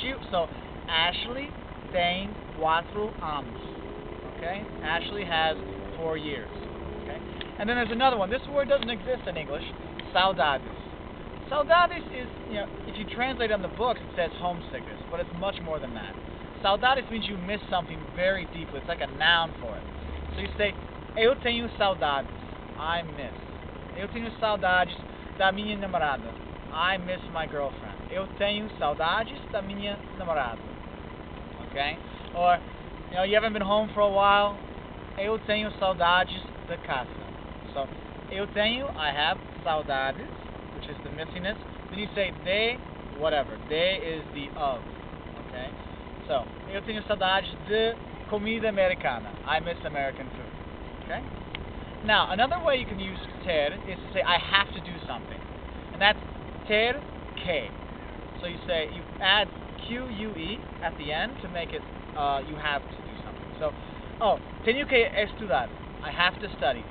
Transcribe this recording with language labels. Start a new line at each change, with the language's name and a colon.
English: So Ashley
Portuguese: tem 4 anos.
English: Okay? Ashley has 4 years. Okay? And then there's another one. This word doesn't exist in English. Saudades. Saudades is, if you translate it on the books, it says homesickness, but it's much more than that. Saudades means you miss something very deeply. It's like a noun for it. So you say,
Portuguese: eu tenho saudades.
English: I miss.
Portuguese: Eu tenho saudades da minha namorada.
English: I miss my girlfriend.
Portuguese: Eu tenho saudades da minha namorada.
English: Okay? Or, you haven't been home for a while.
Portuguese: Eu tenho saudades da casa.
English: So,
Portuguese: eu tenho,
English: I have, saudades, which is the missingness. Then you say de, whatever. De is the of. Okay?
Portuguese: So, eu tenho saudades de comida americana.
English: I miss American food. Okay? Now, another way you can use ter is to say I have to do something. And that's ter que. So you say, you add que at the end to make it, you have to do something.
Portuguese: So, tenho que estudar.
English: I have to study.